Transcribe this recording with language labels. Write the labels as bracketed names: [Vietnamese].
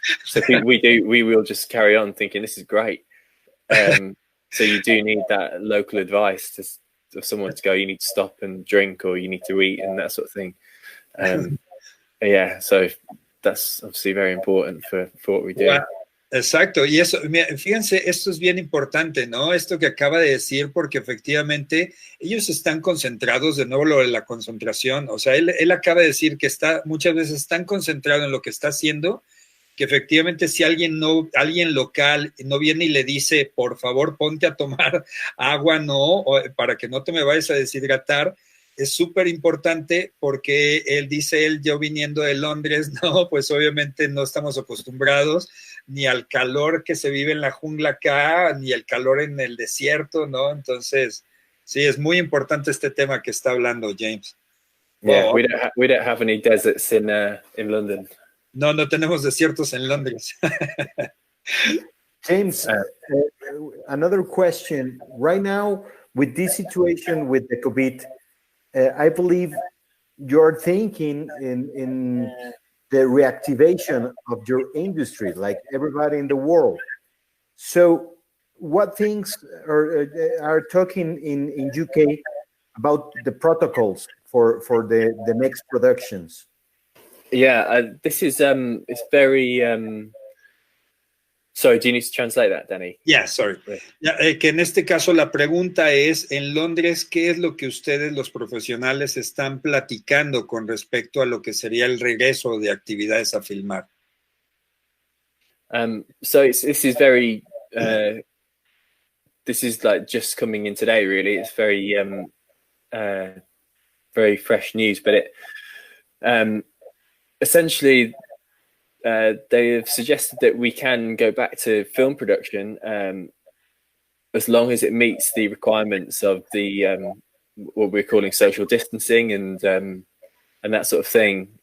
[English] So we will just carry on thinking this is great. So you do need that local advice of someone to go, you need to stop and drink, or you need to eat, and that sort of thing. Yeah, so that's obviously very important for what we do. [Spanish] Well, exacto, y eso, fíjense, esto es bien importante, ¿no? Esto que acaba de decir, porque efectivamente ellos están concentrados, de nuevo lo de la concentración, o sea, él acaba de decir que muchas veces tan concentrado en lo que está haciendo, que efectivamente si alguien local no viene y le dice, por favor, ponte a tomar agua, no, para que no te me vayas a deshidratar, es súper importante porque él dice, yo viniendo de Londres, no, pues obviamente no estamos acostumbrados ni al calor que se vive en la jungla acá, ni el calor en el desierto, ¿no? Entonces, sí, es muy importante este tema que está hablando James. [English] Yeah, we don't have any deserts in London. [Spanish] No tenemos desiertos en Londres. [English] James, another question. Right now, with this situation with the COVID, I believe you're thinking in the reactivation of your industry, like everybody in the world. So, what things are talking in UK about the protocols for the next productions? Yeah, this is it's very. Sorry, do you need to translate that, Danny? Yeah, sorry. [Spanish] Que en este caso la pregunta es, en Londres, ¿qué es lo que ustedes, los profesionales, están platicando con respecto a lo que sería el regreso de actividades a filmar? [English] So this is very. This is like just coming in today, really. It's very, very fresh news, but it. Essentially, they have suggested that we can go back to film production as long as it meets the requirements of the what we're calling social distancing and that sort of thing.